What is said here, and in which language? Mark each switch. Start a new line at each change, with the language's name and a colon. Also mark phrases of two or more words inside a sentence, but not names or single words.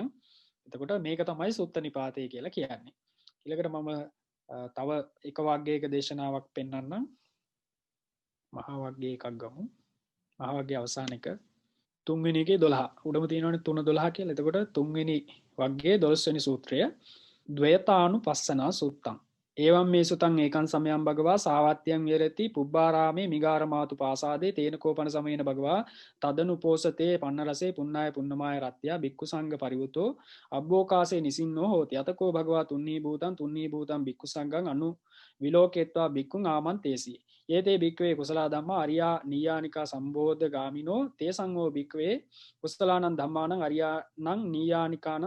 Sinhala: එතකොට මේක තමයි සුත්ත නිපාතය කියලා කියන්නේ. ඊළඟට මම තව එක වග්ගයක දේශනාවක් පෙන්වන්නම්. මහා වග්ගයේ එකක් ගමු. මහා වග්ගයේ අවසාන එක තුන්වෙනි එකේ 12. උඩම තියෙනවනේ 3:12 කියලා. එතකොට තුන්වෙනි වග්ගයේ 12 වෙනි සූත්‍රය ද්වයතානුපස්සනා සූත්තං.
Pali: ඒවම් මේ සුතං ඒකං සමයං භගවා සාවත්‍යං විහෙරති පුබ්බාරාමේ මිගාරමාතු පාසාදේ තේන කෝපන සමයේන භගවා තදනුපෝසතේ පන්නරසේ පුන්නාය පුන්නමාය රත්ත්‍යා බික්කු සංඝ පරිවුතෝ අබ්බෝකාසේ නිසින්නෝ හෝති අතකෝ භගවා තුන්නී භූතං බික්කු සංඝං අනු විලෝකේත්වා බික්කුං ආමන්තේසි ඒතේ බික්කවේ කුසලා ධම්මා අරියා නීයානිකා සම්බෝධ ගාමිනෝ තේ සංඝෝ බික්කවේ කුසලානං ධම්මානං අරියානං නීයානිකානං